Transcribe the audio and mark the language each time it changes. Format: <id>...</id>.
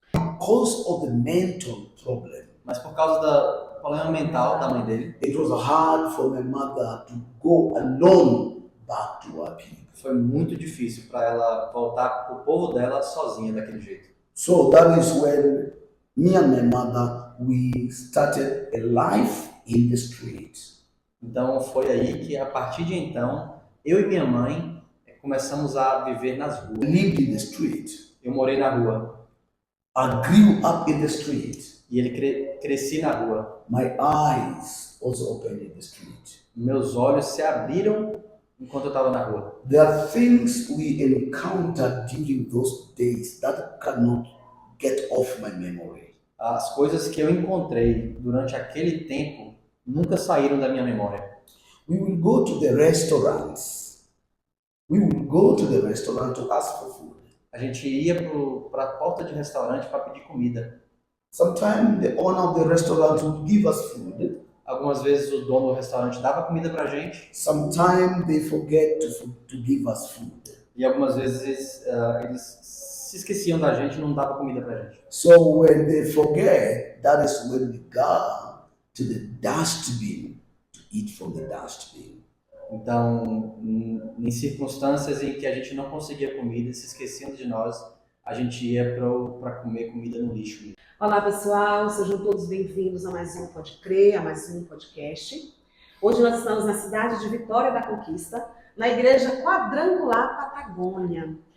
<en>because of the mental problem,</en> <pt>Mas por causa do problema mental da mãe dele,</pt> <en>it was hard for my mother to go alone back to her people.</en> <pt>foi muito difícil para ela voltar para o povo dela sozinha daquele jeito.</pt> <en>So that is when me and my mother, we started a life in the streets.</en> <pt>Então foi aí que, a partir de então, eu e minha mãe começamos a viver nas ruas.</pt> <en>Lived in the street.</en> <pt>Eu morei na rua.</pt> <en>I grew up in the street.</en> <pt>E ele cresci na rua.</pt> <en>My eyes also opened in the street.</en> <pt>Meus olhos se abriram enquanto eu estava na rua.</pt> <en>There are things we encountered during those days that cannot get off my memory.</en> <pt>As coisas que eu encontrei durante aquele tempo nunca saíram da minha memória.</pt> <en>We will go to the restaurants. We will go to the restaurant to ask for food.</en> <pt>A gente ia para a porta de restaurante para pedir comida.</pt> <en>Sometimes the owner of the restaurant would give us food.</en> <pt>Algumas vezes o dono do restaurante dava comida pra gente.</pt> <en>Sometimes they forget to give us food.</en> <pt>E algumas vezes eles se esqueciam da gente e não davam comida pra gente.</pt> <en>So when they forget, that is when we go to the dustbin to eat from the dustbin.</en> <pt>Então, em circunstâncias em que a gente não conseguia comida, se esqueciam de nós, a gente ia para comer comida no lixo. Olá pessoal, sejam todos bem-vindos a mais um Pode Crer, a mais um podcast. Hoje nós estamos na cidade de Vitória da Conquista, na Igreja Quadrangular Patagônia.</pt>